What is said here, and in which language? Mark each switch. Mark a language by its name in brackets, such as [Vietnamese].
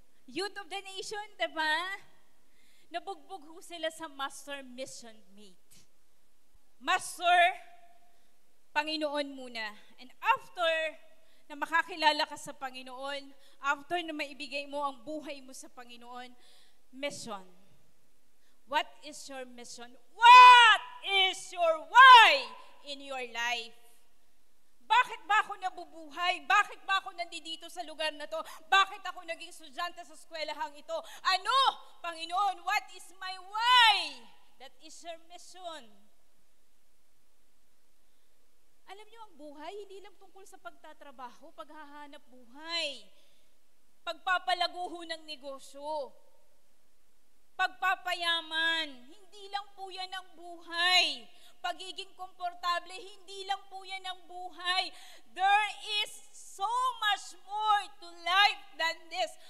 [Filipino] Youth of the Nation, diba? Nabugbog ho sila sa Master Mission Mate. Master, Panginoon muna. And after na makakilala ka sa Panginoon, after na maibigay mo ang buhay mo sa Panginoon, mission. [English] What is your mission? What is your why in your life? [Filipino] Bakit ba ako nabubuhay? Bakit ba ako nandito sa lugar na to? Bakit ako naging estudyante sa eskwelahang ito? Ano? [English] Panginoon, what is my why? That is your mission. [Filipino] Alam niyo, ang buhay, hindi lang tungkol sa pagtatrabaho, paghahanap buhay. Pagpapalaguho ng negosyo. Pagpapayaman. Hindi lang po yan ang buhay. Pagiging komportable, hindi lang po yan ang buhay. [English] There is so much more to life than this.